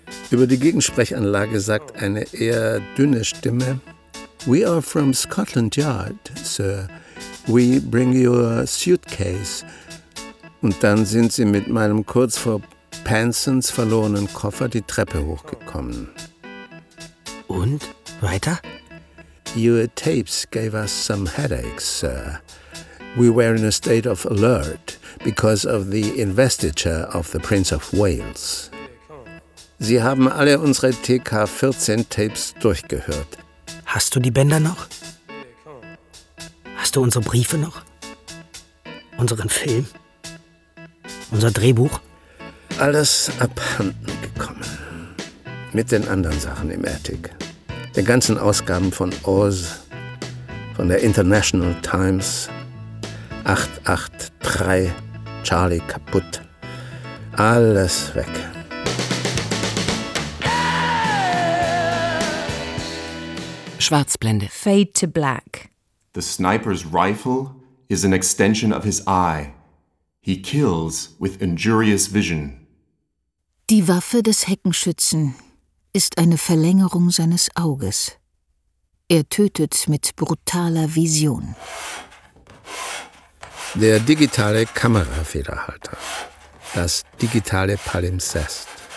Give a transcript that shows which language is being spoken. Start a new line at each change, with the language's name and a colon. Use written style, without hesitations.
German: Über die Gegensprechanlage sagt eine eher dünne Stimme:
English: We are from Scotland Yard, sir. We bring your suitcase.
German: Und dann sind sie mit meinem kurz vor Pansons verlorenen Koffer die Treppe hochgekommen. Und? Weiter?
English: Your tapes gave us some headaches, sir. We were in a state of alert because of the investiture of the Prince of Wales.
German: Sie haben alle unsere TK-14-Tapes durchgehört. Hast du die Bänder noch? Hast du unsere Briefe noch? Unseren Film? Unser Drehbuch? Alles abhanden gekommen. Mit den anderen Sachen im Attic. Den ganzen Ausgaben von Oz, von der International Times, 883, Charlie kaputt, alles weg. Schwarzblende.
English: Fade to black. The sniper's rifle is an extension of his eye. He kills with injurious vision.
German: Die Waffe des Heckenschützen ist eine Verlängerung seines Auges. Er tötet mit brutaler Vision. Der digitale Kamerafederhalter. Das digitale Palimpsest.